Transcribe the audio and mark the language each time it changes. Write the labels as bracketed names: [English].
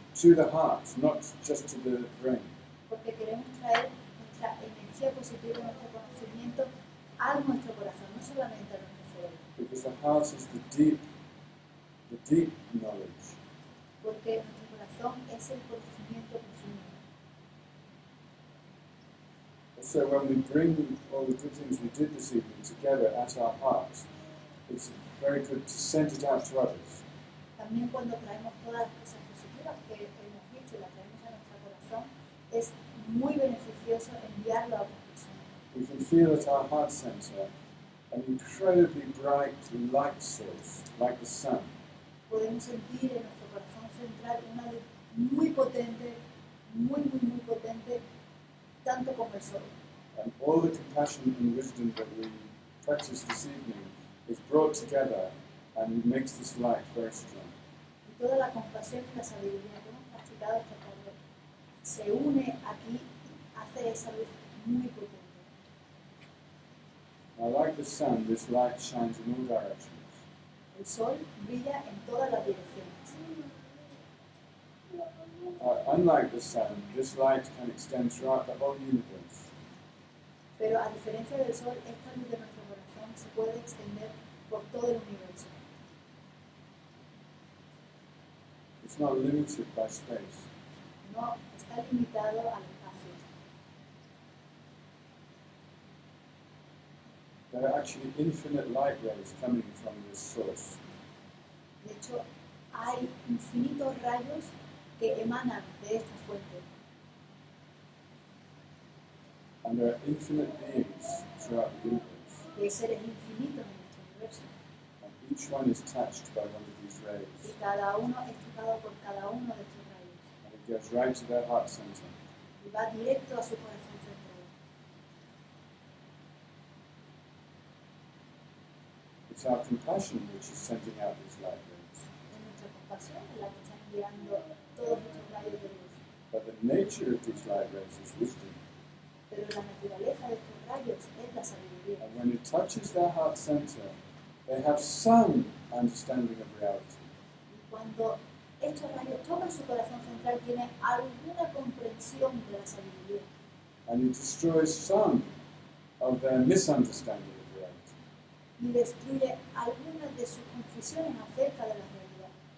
[English] to the heart, not just to the brain. [Spanish] Porque queremos traer nuestra energía positiva, nuestro conocimiento a nuestro corazón, no solamente a nuestro cerebro. [English] Because the heart is the deep knowledge. [Spanish] Porque nuestro corazón es el conocimiento profundo. [English] So when we bring all the good things we did this evening together at our hearts, it's very good to send it out to others. [Spanish] También cuando traemos todas las cosas positivas que hemos hecho y las traemos a nuestro corazón, es muy beneficioso enviarlo a otras personas. [English] We can feel at our heart center an incredibly bright light source, like the sun. [Spanish] Podemos sentir en nuestro corazón central una luz muy potente, muy potente, tanto como el sol. [English] And all the compassion and wisdom that we practice this evening is brought together and makes this light very strong. [Spanish] Y toda la compasión y la sabiduría que hemos practicado esta tarde se une aquí y hace esa luz muy potente. [English] Now, like the sun, this light shines in all directions. [Spanish] El sol brilla en todas las direcciones. [English] Unlike the sun, this light can extend throughout the whole universe. [Spanish] Pero a diferencia del sol, esta luz de nuestro corazón se puede extender por todo el universo. [English] It's not limited by space. [Spanish] No está limitado al espacio. [English] There are actually infinite light rays coming from this source. [Spanish] De hecho, hay infinitos rayos que emanan de esta fuente. [English] And there are infinite beings throughout the universe. [Spanish] Y hay seres infinitos en nuestro universo. [English] And each one is touched by one of these [Spanish] Y [English] rays. [Spanish] cada uno es tocado por cada uno de estos rayos. [English] And it goes right to their heart center. [Spanish] Y va directo a su corazón central. [English] It's our compassion which is sending out these light rays. [Spanish] Es nuestra compasión la que está enviando todos estos rayos de luz. [English] But the nature of these light rays is wisdom. [Spanish] Pero la naturaleza de estos rayos es la sabiduría. [English] And when it touches their heart center, they have some understanding of reality. [Spanish] Y cuando estos rayos tocan su corazón central, tienen alguna comprensión de la sabiduría. [English] And it destroys some of their misunderstanding of reality. [Spanish] Y destruye algunas de sus confusiones acerca de la realidad.